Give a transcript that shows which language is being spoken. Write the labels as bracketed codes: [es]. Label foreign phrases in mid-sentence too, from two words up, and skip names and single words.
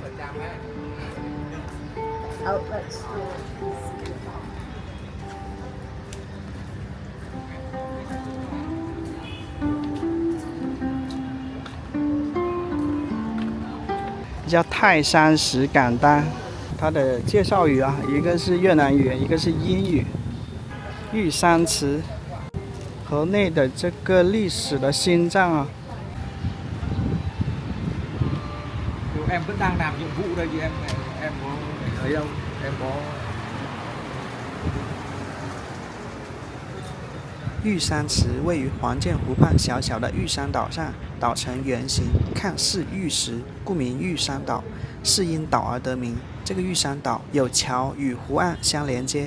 [zh] 叫泰山石敢当，它的介绍语啊，一个是越南语，一个是英语。玉山祠，河内的这个历史的心脏啊。 [vi] Em vẫn đang làm nhiệm vụ đây thì em có thấy không? Em có。 [zh] 玉山祠位于黄建湖畔小小的玉山岛上，岛呈圆形，看似玉石，故名玉山岛，是因岛而得名。这个玉山岛有桥与湖岸相连接。